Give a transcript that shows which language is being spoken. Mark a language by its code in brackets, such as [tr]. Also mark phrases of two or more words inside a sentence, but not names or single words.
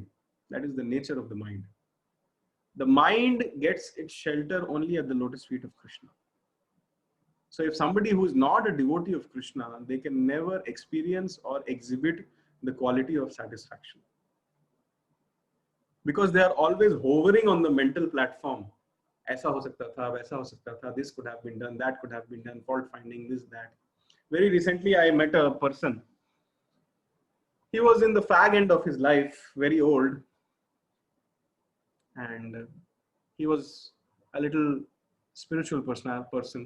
[en] That is the nature of the mind. The mind gets its shelter only at the lotus feet of Krishna. So if somebody who is not a devotee of Krishna, they can never experience or exhibit the quality of satisfaction. Because they are always hovering on the mental platform. [hi] ऐसा हो सकता था, वैसा हो सकता था, [en] this could have been done, that could have been done, fault finding, this, that. Very recently, I met a person. He was in the fag end of his life, very old. And he was a little spiritual person.